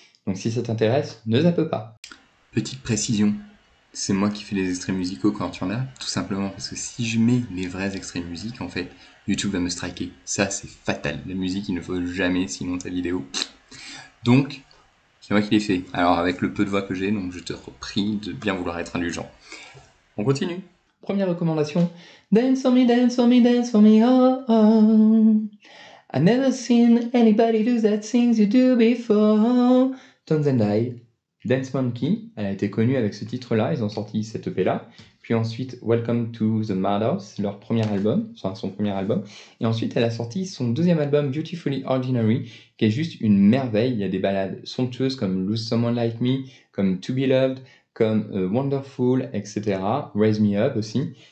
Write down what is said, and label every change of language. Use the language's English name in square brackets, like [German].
[French] Donc si ça t'intéresse, ne zappe pas. Petite précision, c'est moi qui fais les extraits musicaux quand il y en a, tout simplement parce que si je mets les vrais extraits de musique, en fait, YouTube va me striker. Ça, c'est fatal. La musique, il ne faut jamais, sinon ta vidéo. Donc, c'est moi qui l'ai fait. Alors, avec le peu de voix que j'ai, donc je te prie de bien vouloir être indulgent. On continue. Première recommandation. [English] Dance for me, dance for me, dance for me, oh, oh. I've never seen anybody do that things you do before. Tones and I. [French] Dance Monkey, elle a été connue avec ce titre-là, ils ont sorti cette EP-là. Puis ensuite, Welcome to the Madhouse, leur premier album, enfin son premier album. Et ensuite, elle a sorti son deuxième album, Beautifully Ordinary, qui est juste une merveille. Il y a des ballades somptueuses comme Lose Someone Like Me, comme To Be Loved, comme Wonderful, etc. Raise Me Up aussi.